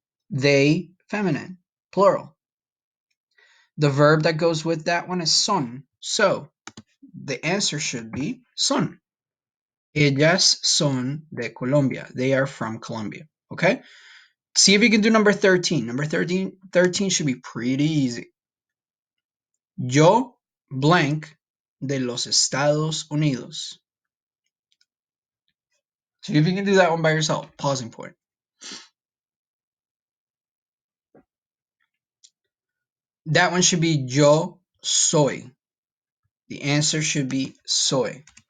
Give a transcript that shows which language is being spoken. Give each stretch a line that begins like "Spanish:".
English: They, feminine, plural. The verb that goes with that one is son. So the answer should be son.
Spanish: Ellas son de Colombia.
English: They are from Colombia. Okay? See if you can do number 13. Number 13 should be pretty easy.
Spanish: Yo blank de los Estados Unidos.
English: See if you can do that one by yourself. Pausing point. That one should be
Spanish: yo soy.
English: The answer should be soy.